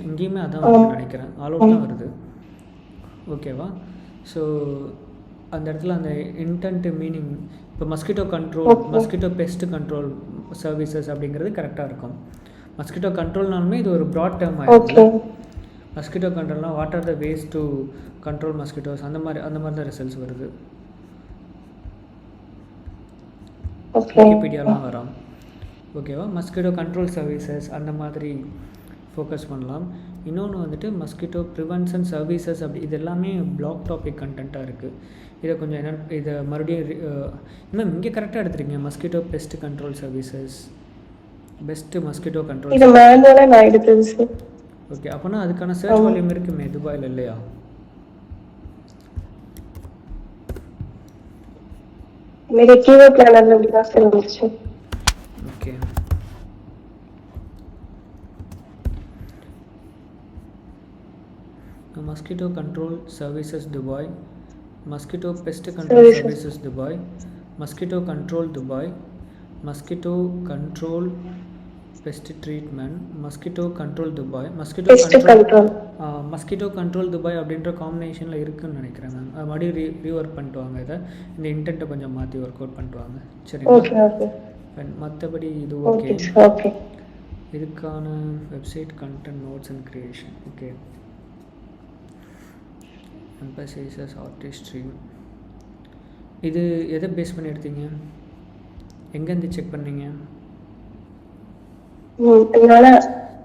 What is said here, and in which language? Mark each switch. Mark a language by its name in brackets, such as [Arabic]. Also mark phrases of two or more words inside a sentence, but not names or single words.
[Tamil] இங்கேயுமே அதான் வருதுன்னு நினைக்கிறேன். ஆல் அவுட் தான் வருது. ஓகேவா? ஸோ அந்த இடத்துல அந்த [English] intent meaning [Tamil] இப்போ [English] mosquito control, mosquito pest control services [Tamil] அப்படிங்கிறது கரெக்டாக இருக்கும். [English] mosquito control [Tamil] இது ஒரு [English] broad term [Tamil] ஆகிடுது. [English] mosquito control what are the ways to control mosquitoes [Tamil] அந்த மாதிரி தான் ரிசல்ட்ஸ் வருது. விக்கிபீடியாலாம் வரும். ஓகேவா? [English] mosquito control services [Tamil] அந்த மாதிரி ஃபோக்கஸ் பண்ணலாம். இன்னொன்று வந்துட்டு [English] mosquito prevention services [Tamil] அப்படி இது எல்லாமே [English] blog topic content [Tamil] இருக்குது. இதை கொஞ்சம் என்ன இதை மறுபடியும் இன்னும் இங்கே கரெக்டாக எடுத்துருக்கீங்க. [English] mosquito pest control services, pest mosquito control. [Tamil] இது மேனுவலா நான் எடுத்தது சார். ஓகே. அப்போனா அதுக்கான [English] search volume [Tamil] இருக்குமே துபாயில் இல்லையா? [Hindi] मेरे [English] keyword planner [Hindi] में भी काफी இருந்துச்சு. [Tamil] ஓகே. [English] mosquito control services Dubai, mosquito pest control services Dubai, mosquito control Dubai, mosquito control pest treatment, mosquito control Dubai, mosquito control mosquito control Dubai [Tamil] அப்படின்ற காம்பினேஷனில் இருக்குதுன்னு நினைக்கிறேன் மேம். அது மறுபடியும் ரீஒர்க் பண்ணிட்டு வாங்க. இதை இந்த இன்டென்ட்டை கொஞ்சம் மாற்றி [English] work out [Tamil] பண்ணிட்டு வாங்க. சரிங்களா? மற்றபடி இது ஓகே. இதுக்கான [English] website content notes and creation [Tamil] ஓகே. [English] emphasizes artistry, [Tamil] இது எதை பேஸ் பண்ணி எடுத்தீங்க? எங்கேருந்து செக் பண்ணீங்க? என்னால